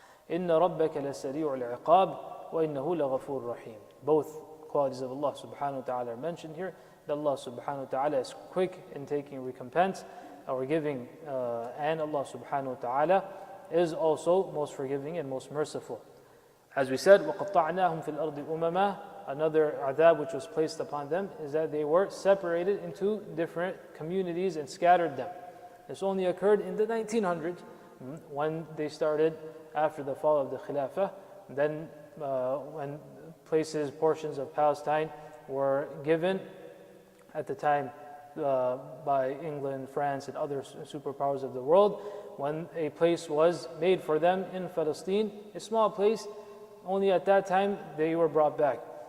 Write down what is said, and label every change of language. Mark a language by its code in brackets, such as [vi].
[ar] إِنَّ رَبَّكَ لَسَرِيعُ الْعِقَابِ وَإِنَّهُ لَغَفُورٌ رَحِيمٌ. [en] Both qualities of Allah subhanahu wa ta'ala are mentioned here. That Allah subhanahu wa ta'ala is quick in taking recompense or giving, and Allah subhanahu wa ta'ala is also most forgiving and most merciful. As we said, [ar] وَقَطَّعْنَاهُمْ فِي الْأَرْضِ أُمَمًا. [en] Another adab which was placed upon them is that they were separated into different communities and scattered them. This only occurred in the 1900s when they started after the fall of the Khilafah. Then when portions of Palestine were given at the time by England, France, and other superpowers of the world, when a place was made for them in Palestine, a small place, only at that time they were brought back.